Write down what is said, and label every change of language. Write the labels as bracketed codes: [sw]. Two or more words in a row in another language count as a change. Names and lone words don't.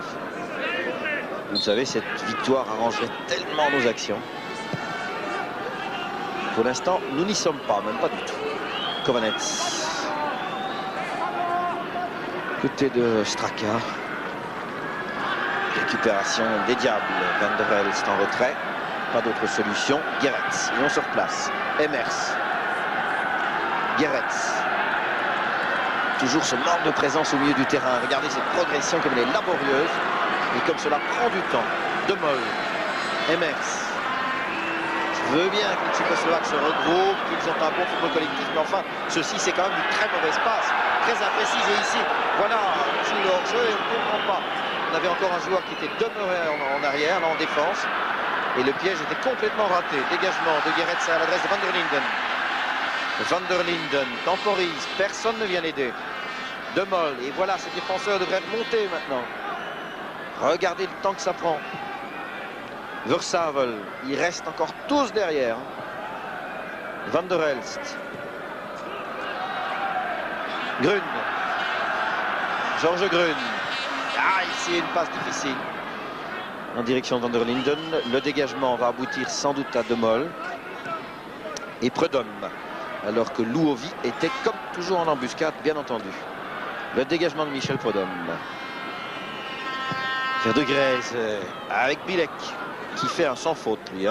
[fr] Vous savez, cette victoire arrangerait tellement nos actions. Pour l'instant, nous n'y sommes pas, même pas du tout. Kovanets. Côté de Straka. Récupération des Diables. Van der Elst en retrait. Pas d'autre solution. Gerets. Ils vont sur place. Emers. Gerets. Toujours ce manque de présence au milieu du terrain. Regardez cette progression comme elle est laborieuse. Et comme cela prend du temps. De Mol. Emers. Je veux bien que les Tchécoslovaques se regroupent, qu'ils ont un bon football collectif, mais enfin, ceci c'est quand même une très mauvaise passe, très imprécise. Et ici, voilà, on joue le hors-jeu et on ne comprend pas. On avait encore un joueur qui était demeuré en arrière, là en défense, et le piège était complètement raté. Dégagement de Gerets à l'adresse de Van der Linden. Van der Linden temporise, personne ne vient l'aider. De Mol, et voilà, ce défenseur devrait remonter maintenant. Regardez le temps que ça prend. Voorsavel, il reste encore tous derrière. Van der Elst. Grun. Georges Grun. Ah, ici une passe difficile. En direction de Van der Linden. Le dégagement va aboutir sans doute à De Mol. Et Prudhomme. Alors que Louovi était comme toujours en embuscade, bien entendu. Le dégagement de Michel Prudhomme. Vers De Greyse avec Bilek, qui fait un sans faute, lui.